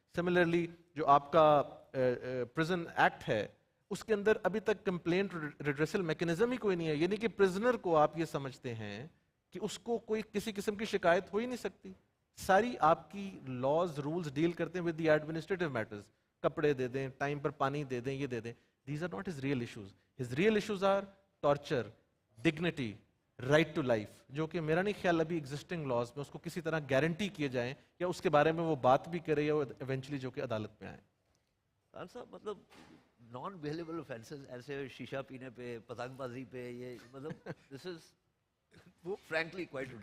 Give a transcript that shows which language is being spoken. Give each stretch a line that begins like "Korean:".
Urdu: Similarly جو آپ کا پرزن ایکٹ ہے اس کے اندر ابھی تک کمپلینٹ ریڈریسل میکنزم ہی کوئی نہیں ہے. یعنی کہ پرزنر کو آپ یہ سمجھتے ہیں کہ اس کو کوئی کسی قسم کی شکایت ہو ہی نہیں سکتی. ساری آپ کی لاز رولز ڈیل کرتے ہیں ود دی ایڈمنسٹریٹو میٹرز. کپڑے دے دیں, ٹائم پر پانی دے دیں, یہ دے دیں.
English: These are not his real issues.
Urdu: His real issues are torture, dignity, right to life, جو کہ میرا نہیں خیال ابھی ایگزسٹنگ لاز میں اس کو کسی طرح گارنٹی کیے جائیں یا اس کے بارے میں وہ بات بھی کرے یا ایونچولی جو کہ عدالت میں آئیں. خان صاحب مطلب نان بیلیبل آفینسز ایسے شیشہ پینے پہ, پتنگ بازی پہ, یہ مطلب دس از وہ فرینکلی کوائٹ